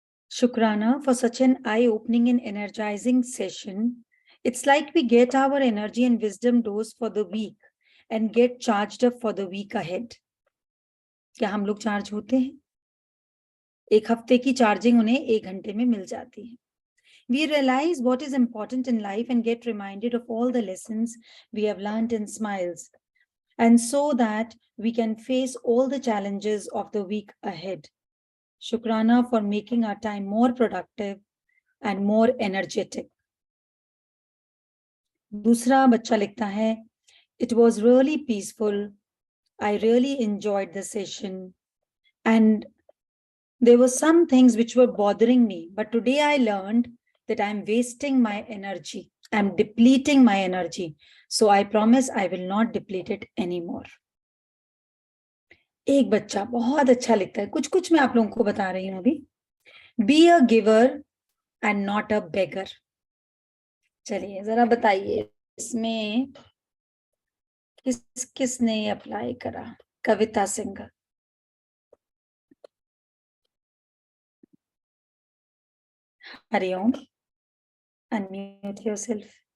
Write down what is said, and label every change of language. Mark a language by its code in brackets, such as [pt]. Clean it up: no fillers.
[en] Shukrana for such an eye-opening and energizing session. It's like we get our energy and wisdom dose for the week and get charged up for the week ahead. [hi] क्या हम लोग charge होते हैं? एक हफ्ते की charging उन्हें 1 घंटे में मिल जाती है। [en] We realize what is important in life and get reminded of all the lessons we have learned in smiles, and so that we can face all the challenges of the week ahead. Shukrana for making our time more productive and more energetic. [hi] दूसरा बच्चा लिखता है, [en] it was really peaceful. I really enjoyed the session, and there were some things which were bothering me, but today I learned that I'm wasting my energy. I'm depleting my energy. So I promise I will not deplete it anymore. [hi] एक बच्चा बहुत अच्छा लिखता है, कुछ कुछ मैं आप लोगों को बता रही हूं अभी। [en] Be a giver and not a beggar. [hi] चलिए जरा बताइए, इसमें किस किसने अप्लाई करा? कविता सिंह। [en] Hariom, unmute yourself.